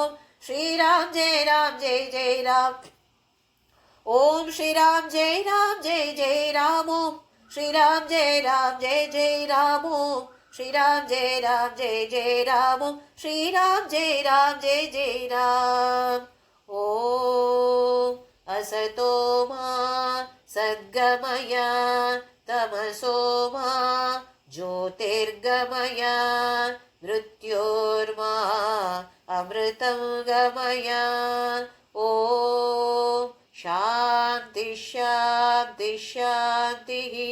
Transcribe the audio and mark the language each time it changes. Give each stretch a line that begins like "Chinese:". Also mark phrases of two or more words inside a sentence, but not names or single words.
Sanskrit: ఓం శ్రీరామ్ జయ రామ్ జయ జయ రామ్. ఓం శ్రీరామ్ జయ రామ్ జయ జయ రామ్. ఓం శ్రీరామ్ జయ రామ్ జయ జయ రామ్. ఓం శ్రీరామ్ జయ రామ్ జయ జయ రామ్. ఓం శ్రీరామ్ జయ రామ్ జయ జయ రామ్. ఓం असतो मा सद्गमय तमसो मा ज्योतिर्गमय मृत्योर्मा अमृतं गमय. ॐ शान्ति शान्ति शान्तिः.